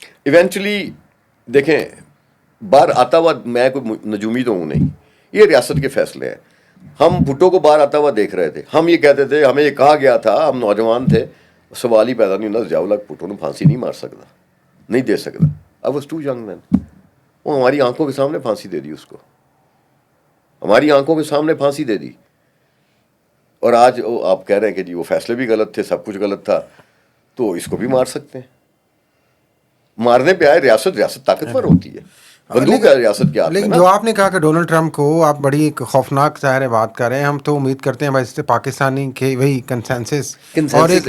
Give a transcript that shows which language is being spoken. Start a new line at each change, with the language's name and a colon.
Urdu: Eventually دیکھیں, باہر آتا ہوا میں کوئی نجومی تو ہوں نہیں, یہ ریاست کے فیصلے ہیں. ہم بھٹو کو باہر آتا ہوا دیکھ رہے تھے, ہم یہ کہتے تھے, ہمیں یہ کہا گیا تھا, ہم نوجوان تھے, سوال ہی پیدا نہیں ہوتا ضیاء الحق بھٹو نے پھانسی نہیں مار سکتا, نہیں دے سکتا.
English: I was too young then.
Urdu: وہ ہماری آنکھوں کے سامنے پھانسی دے دی اس کو, ہماری آنکھوں کے سامنے پھانسی دے دی. اور آج آپ کہہ رہے ہیں کہ جی وہ فیصلے بھی غلط تھے, سب کچھ غلط تھا, تو اس کو بھی مار سکتے ہیں. مارنے پہ آئے, ریاست طاقتور ہوتی ہے, بندوق ہے ریاست کے ہاتھ میں. لیکن جو آپ نے کہا کہ ڈونلڈ ٹرمپ کو آپ بڑی ایک خوفناک ظاہر بات کر رہے ہیں, ہم تو امید کرتے ہیں ویسے پاکستانی کے وہی کنسنسس اور ایک